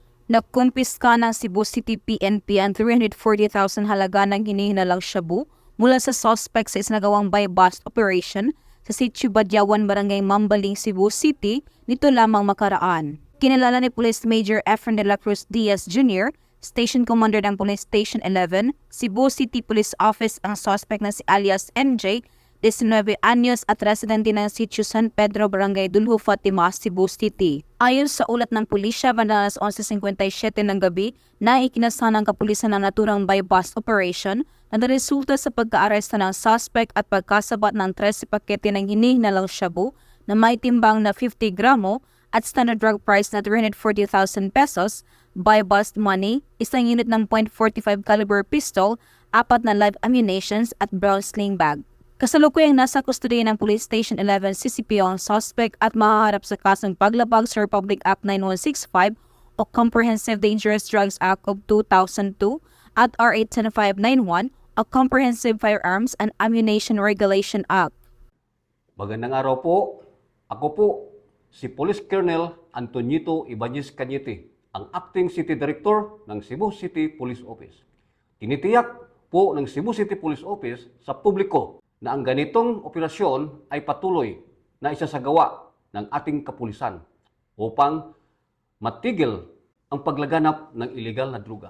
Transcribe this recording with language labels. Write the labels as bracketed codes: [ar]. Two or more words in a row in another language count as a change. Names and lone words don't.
[tl] Nakumpiska ng Cebu City PNP ang 340,000 halaga ng hinihinalang shabu mula sa suspect sa isinagawang [en] buy-bust operation [tl] sa Sitio Badyawan, Barangay Mambaling, Cebu City nito lamang makaraan. Kinilala ni Police Major Efren de la Cruz Diaz Jr., [en] Station Commander [tl] ng Police Station 11, Cebu City Police Office ang suspect na si alias MJ, 19 anyos at residente ng Sitio San Pedro, Barangay Dulho, Fatima, Cebu City. Ayon sa ulat ng pulisya, bandang alas 11:57 ng gabi, na ikinasa ng kapulisan ng naturang [en] buy-bust operation [tl] na naresulta sa pagka-aresta ng suspect at pagkasabat ng 13 pakete ng hinihinalang shabu na may timbang na 50 gramo at [en] standard drug price [tl] na 340,000 pesos, [en] buy-bust money, [tl] isang unit ng [en] .45 caliber pistol, [tl] 4 na [en] live ammunitions [tl] at [en] brown sling bag. [tl] Kasalukuyang nasa kustodiya ng Police Station 11 CCPO ang suspect at mahaharap sa kasong paglabag sa Republic Act 9165 o Comprehensive Dangerous Drugs Act of 2002 at RA 10591 o Comprehensive Firearms and Ammunition Regulation Act. Magandang araw po. Ako po si Police Colonel Antonito Ibanez Cañete, ang [en] Acting City Director [tl] ng Cebu City Police Office. Tinitiyak po ng Cebu City Police Office sa publiko na ang ganitong operasyon ay patuloy na isasagawa ng ating kapulisan upang matigil ang paglaganap ng ilegal na droga.